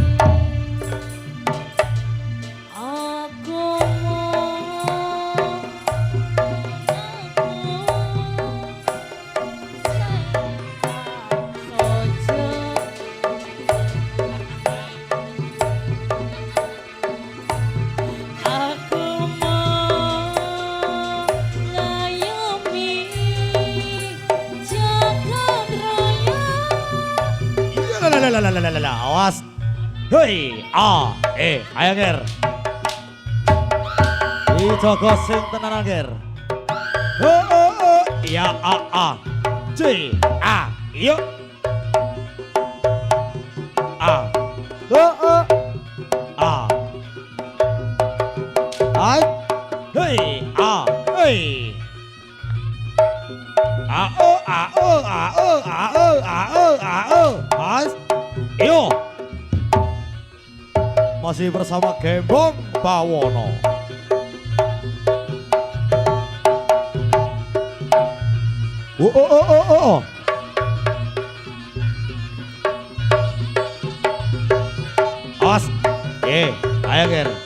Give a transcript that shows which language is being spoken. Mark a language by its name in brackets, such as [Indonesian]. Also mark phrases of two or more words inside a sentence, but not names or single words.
[Javanese] aku Aku mau ngayomi jagat raya. Lalalalalalala. Awas. Hei, ayo ger. Dijogo sing tenan ger. Ya C yuk. Ai. Hei, hei. Mas. Yo. [Indonesian] Masih bersama Gembong Bawono. Oh. Os. [Javanese] Ayo ger.